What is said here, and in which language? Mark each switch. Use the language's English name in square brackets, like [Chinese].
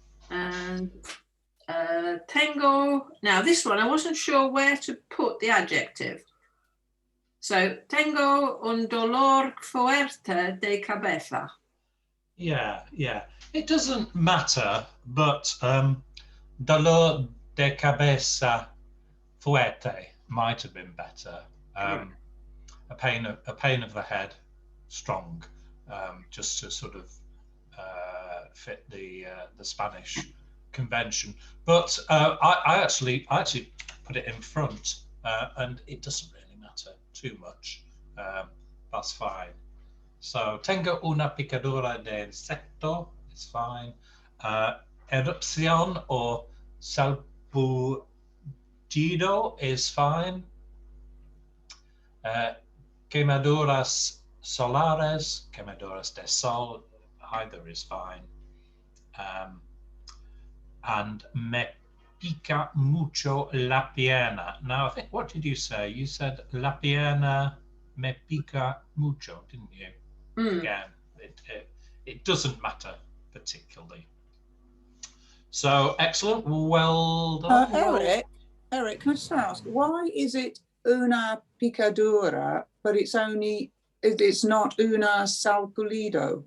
[English] And [Spanish] tengo, [English] now this one, I wasn't sure where to put the adjective. [Spanish] So, tengo un dolor fuerte de cabeza. [English] Yeah. It doesn't matter, but [Spanish] dolor de cabeza fuerte [English] might have been better. A pain of the head, strong, just to sort of fit the Spanish convention. But I actually put it in front, and it doesn't really matter too much. That's fine. [Spanish] So tengo una picadura de insecto. [English] It's fine. Erupción or salpullido is fine. [Spanish] Quemaduras solares, quemaduras de sol, [English] either is fine. [Spanish] And me pica mucho la pierna. [English] Now, I think, what did you say? You said [Spanish] la pierna me pica mucho, [English] didn't you? Again, it doesn't matter particularly. So excellent. Well done. Eric, can I just ask, why is it [Spanish] una picadura, [English] but it's not [Spanish] una salpulido?